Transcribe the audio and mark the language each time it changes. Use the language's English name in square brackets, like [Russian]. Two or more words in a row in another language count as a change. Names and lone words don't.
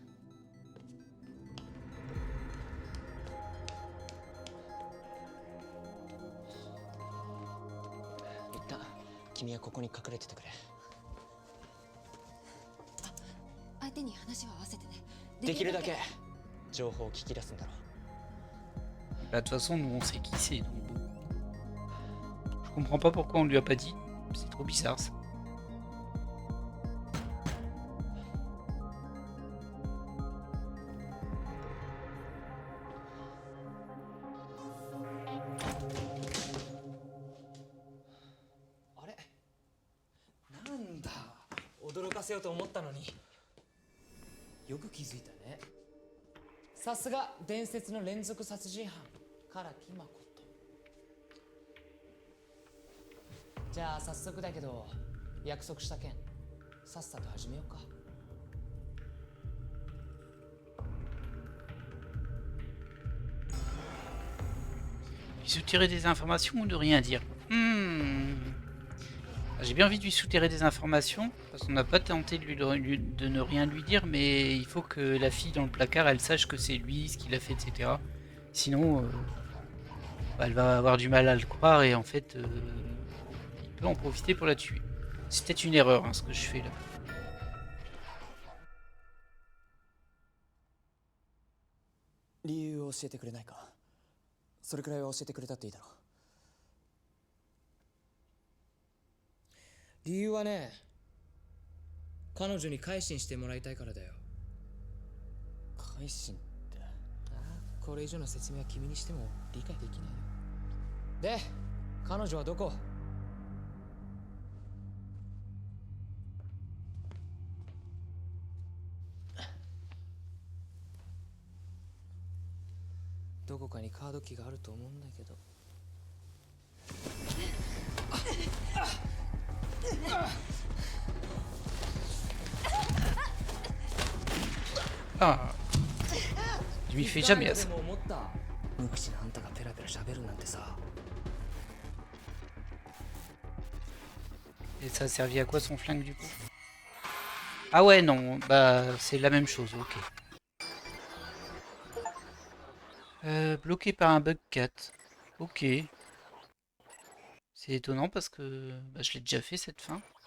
[Japanese] 一旦君はここに隠れててくれ。相手に話は合わせてね。できるだけ情報を聞き出すんだろう。 [French] Bah, de toute façon, nous on sait qui c'est, donc bon. Je comprends pas pourquoi on lui a pas dit. C'est trop bizarre ça. Arrête. [Japanese] なんだ、驚かせようと思ったのに。よく気づいたね。さすが伝説の連続殺人犯唐木誠。じゃあ早速だけど、約束した件さっさと始めようか。 [French] Lui soutirer des informations ou de rien dire? J'ai bien envie de lui soutirer des informations, parce qu'on n'a pas tenté de ne rien lui dire, mais il faut que la fille dans le placard, elle sache que c'est lui, ce qu'il a fait, etc. Sinon, elle va avoir du mal à le croire, et en fait, il peut en profiter pour la tuer. C'est peut-être une erreur, hein, ce que je fais là. [Japanese] 理由を教えてくれないか。それくらいは教えてくれたっていいだろう。理由はね、彼女に改心してもらいたいからだよ。改心って？これ以上の説明は君にしても理解できないよ。で、彼女はどこ？どこかにカードキーがあると思うんだけど。 [French] Ah, je m'y fais jamais à ça. [Japanese] 無口なあんたがペラペラ喋るなんてさ。 [French] Et ça a servi à quoi son flingue du coup? Ah ouais, non, bah c'est la même chose, ok. Bloqué par un bug cat. Ok. C'est étonnant parce que bah, je l'ai déjà fait cette fin.